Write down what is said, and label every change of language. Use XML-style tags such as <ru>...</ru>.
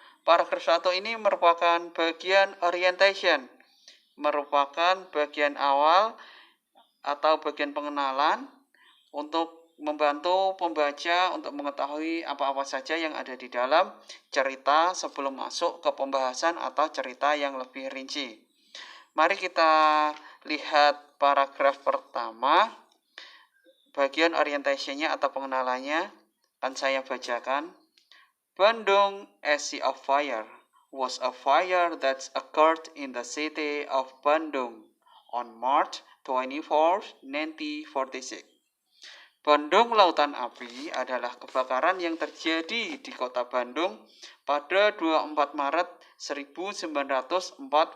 <id>Paragraf 1 ini merupakan bagian orientation, merupakan bagian awal atau bagian pengenalan untuk membantu pembaca untuk mengetahui apa-apa saja yang ada di dalam cerita sebelum masuk ke pembahasan atau cerita yang lebih rinci. Mari kita lihat paragraf pertama, bagian orientationnya atau pengenalannya. Akan saya bacakan.</id> <en>Bandung as Sea of Fire was a fire that occurred in the city of Bandung on March 24, 1946.</en> <id>Bandung Lautan Api adalah kebakaran yang terjadi di kota Bandung pada 24 Maret 1946.</id>